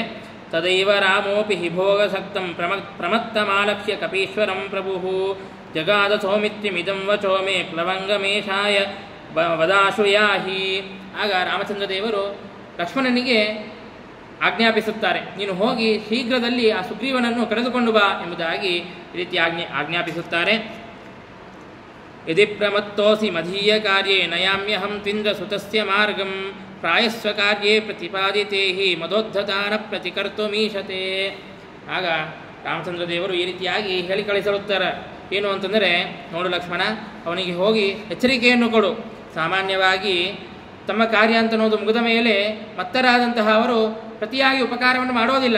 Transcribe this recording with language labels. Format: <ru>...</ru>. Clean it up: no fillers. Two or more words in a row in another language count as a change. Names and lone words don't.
<sa>ತದೈವ ರಾಮೋಪಿ ಹಿಭೋಗಸಕ್ತಂ ಪ್ರಮತ್ತಮಾಲಕ್ಷ್ಯ ಕಪೀಶ್ವರಂ ಪ್ರಭು ಜಗಾದ ಸೌಮಿತ್ರಿಮಿದಂ ವಚೋ ಮೇ ಪ್ಲವಂಗಮೇಶಾಯ ವದಾಶುಯಾಹಿ.</sa> <kn>ಆಗ ರಾಮಚಂದ್ರ ದೇವರು ಲಕ್ಷ್ಮಣನಿಗೆ ಆಜ್ಞಾಪಿಸುತ್ತಾರೆ, ನೀನು ಹೋಗಿ ಶೀಘ್ರದಲ್ಲಿ ಆ ಸುಗ್ರೀವನನ್ನು ಕರೆದುಕೊಂಡು ಬಾ ಎಂಬುದಾಗಿ ಈ ರೀತಿ ಆಜ್ಞಾಪಿಸುತ್ತಾರೆ.</kn> <sa>ಯದಿ ಪ್ರಮತ್ತೋಸಿ ಮಧೀಯ ಕಾರ್ಯೇ ನಯಾಮ್ಯಹಂ ತ್ವಿಂದ್ರ ಸುತಸ್ಯ ಮಾರ್ಗಂ ಪ್ರಾಯಸ್ವ ಕಾರ್ಯೇ ಪ್ರತಿಪಾದಿತೇ ಹಿ ಮದೋದ್ಧತಾನ ಪ್ರತಿಕರ್ತುಮೀಶತೆ.</sa> <kn>ಆಗ ರಾಮಚಂದ್ರ ದೇವರು ಈ ರೀತಿಯಾಗಿ ಹೇಳಿ ಕಳಿಸಿರುತ್ತಾರೆ. ಏನು ಅಂತಂದರೆ, ನೋಡು ಲಕ್ಷ್ಮಣ, ಅವನಿಗೆ ಹೋಗಿ ಎಚ್ಚರಿಕೆಯನ್ನು ಕೊಡು. ಸಾಮಾನ್ಯವಾಗಿ ತಮ್ಮ ಕಾರ್ಯ ಅಂತನ್ನೋದು ಮುಗಿದ ಮೇಲೆ ಮತ್ತರಾದಂತಹ ಅವರು ಪ್ರತಿಯಾಗಿ ಉಪಕಾರವನ್ನು ಮಾಡೋದಿಲ್ಲ.</kn>